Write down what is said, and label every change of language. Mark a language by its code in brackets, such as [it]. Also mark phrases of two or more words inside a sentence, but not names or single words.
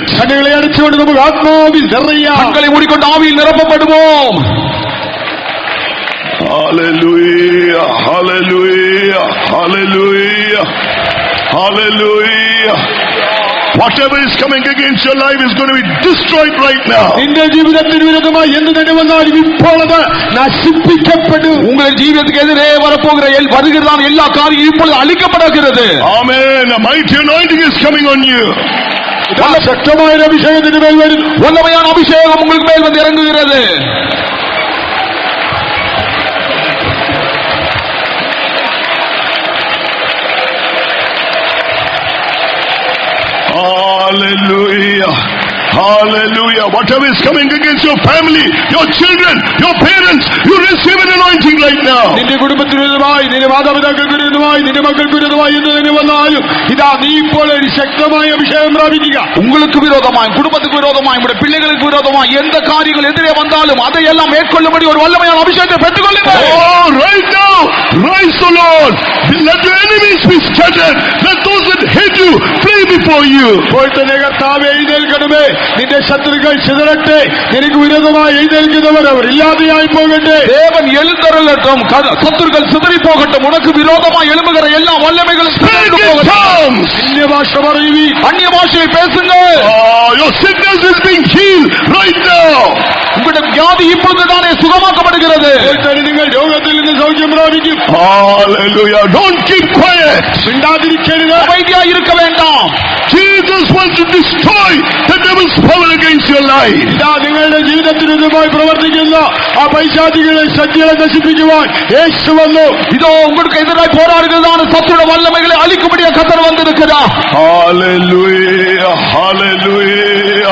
[ml] കണ്ണുകളെ അടച്ചുകൊണ്ട് നമുക്ക് ആത്മാവിൽ നിറയാം. [ta] கண்களை மூடிக்கொண்டு ஆவியில் நிரப்பப்படுவோம். [en] Hallelujah, hallelujah, hallelujah, hallelujah. Whatever is coming against your life is going to be destroyed right now. [ml] നിന്റെ ജീവിതത്തിന് വിരുദ്ധമായി എന്ത് തന്നെ വന്നാലും ഇപ്പോൾ അത് നശിപ്പിക്കപ്പെടും. [ta] உங்கள் ஜீவிதத்துக்கு எதிரே வரப்போகிற வருகிறதான எல்லா காரியம் இப்பொழுது அழிக்கப்படுகிறது. [en] Amen. A mighty anointing is coming on you. [ml] ശക്തമായ അഭിഷേകത്തിന് മേൽ വരും. [ta] വല്ലമயான அபிஷேகம் உங்களுக்கு மேல் வந்து இறங்குகிறது. [en] Hallelujah. Hallelujah. Whatever is coming against your family, your children, your parents, you receive an anointing right now. [ml] നിന്റെ കുടുംബത്തിന് വിരുദ്ധമായി, നിന്റെ മാതാപിതാക്കൾക്ക് വിരുദ്ധമായി, നിന്റെ മക്കൾക്ക് വിരുദ്ധമായി എന്ന് തന്നെ വന്നാലും ഇതാ നീ ഇപ്പോൾ ഒരു ശക്തമായ അഭിഷേകം പ്രാപിക്കുക. [ta] உங்களுக்கு விரோதமாய், குடும்பத்துக்கு விரோதமாய், உங்களுடைய பிள்ளைகளுக்கு விரோதமாய் எந்த காரியங்கள் எதிரே வந்தாலும் அதையெல்லாம் மேற்கொள்ளும்படி ஒரு வல்லமையான அபிஷேகத்தை பெற்றுக்கொள்ளுங்கள். [en] Oh, right now, rise, O Lord. Let your enemies be scattered. Let those that hate you flee before you. you. [ml] ഇപ്പോൾ തന്നെ കർത്താവേ എഴുന്നേൽക്കണമേ, നിന്റെ ശത്രുക്കൾ ചിതറട്ടെ, നിനക്ക് വിരോധമായി എഴുന്നേൽക്കുന്നവർ അവർ ഇല്ലാതെയായി പോകട്ടെ. [ta] தேவன் எழுந்தருளட்டும், சத்துருக்கள் சிதறி போகட்டும், உனக்கு விரோதமாய் எழும்புகிற எல்லா வல்லமைகளும் சிதறி போகட்டும். [ml] അന്യഭാഷ പറയുവീൻ, [ta] அந்நிய பாஷையை பேசுங்கள். [en] Your sickness is being healed right now. [ta] உங்களுடைய வியாதி இப்பொழுதுதானே சுகமாக்கப்படுகிறது. [ml] ഇപ്പോൾ തന്നെ നിങ്ങൾ രോഗത്തിൽ നിന്ന് സൗഖ്യം പ്രാപിക്കും. [en] Hallelujah. Don't keep quiet. [ml] മിണ്ടാതിരിക്കരുത്. [ta] அமைதியாய் இருக்க வேண்டாம். [en] Jesus wants to destroy the devil's power against your life. [ml] ഇതാ നിങ്ങളുടെ ജീവിതത്തിനുമായി പ്രവർത്തിക്കുന്ന ആ പൈശാചികളെ ശക്തികളെ നശിപ്പിക്കുവാൻ യേശു വന്നു. [ta] இதோ உங்களுக்கு எதிராய் போராடுகிறதான சத்துருடைய வல்லமைகளை அழிக்கும்படியாக கர்த்தர் வந்திருக்கிறார். [en] Hallelujah. Hallelujah.